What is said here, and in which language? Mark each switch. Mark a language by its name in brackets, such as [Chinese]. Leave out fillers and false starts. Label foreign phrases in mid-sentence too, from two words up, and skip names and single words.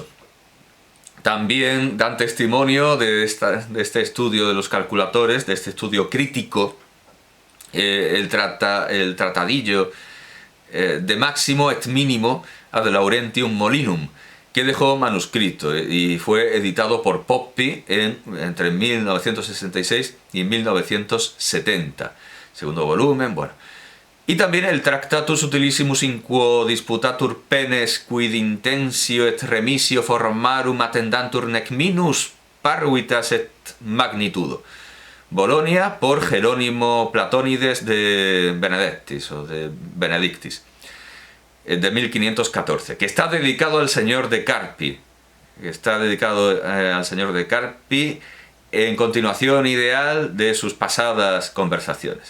[Spanish] También dan testimonio de este estudio de los calculadores, de este estudio crítico, el tratadillo de Máximo et Mínimo ad Laurentium Molinum, que dejó manuscrito y fue editado por Poppi entre 1966 y 1970. Segundo volumen, bueno. Y también el Tractatus Utilissimus in quo disputatur penes quid intensio et remisio formarum attendantur nec minus parvitas et magnitudo. Bolonia, por Jerónimo Platónides de Benedictis, de 1514, que está dedicado al señor de Carpi, en continuación ideal de sus pasadas conversaciones.